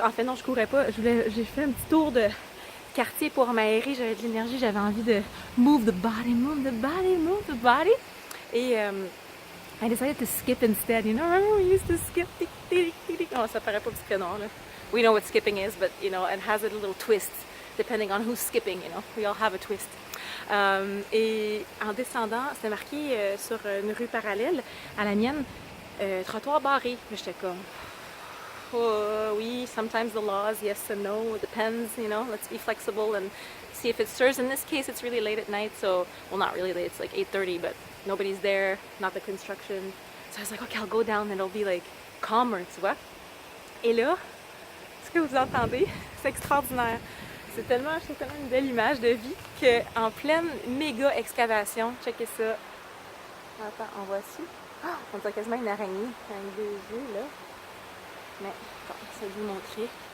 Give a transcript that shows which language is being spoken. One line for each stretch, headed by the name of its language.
French: En fait, non, je courais pas. J'ai fait un petit tour de quartier pour m'aérer. J'avais de l'énergie. J'avais envie de
English: move the body, move the body,
French: move the body.
English: Et I decided to skip instead. You know, remember we used to skip.
French: Oh, ça paraît pas petit prénom, là.
English: We know what skipping is, but, you know, it has a little twist depending on who's skipping, you know. We all have a twist.
French: Et en descendant, c'était marqué sur une rue parallèle à la mienne, trottoir barré. J'étais comme, oh, oui,
English: sometimes the laws, yes and no, it depends, you know, let's be flexible and see if it serves. In this case, it's really late at night, so, well, not really late, it's like 8:30, but nobody's there, not the construction. So I was like, okay, I'll go down and it'll be like calmer,
French: tu vois. Et là, ce que vous entendez, c'est extraordinaire. C'est tellement une belle image de vie qu'en pleine méga excavation, checkez ça. Attends, on voit ici. Oh, on dirait quasiment une araignée avec deux yeux, là. Mais, bon, ça vous montrer.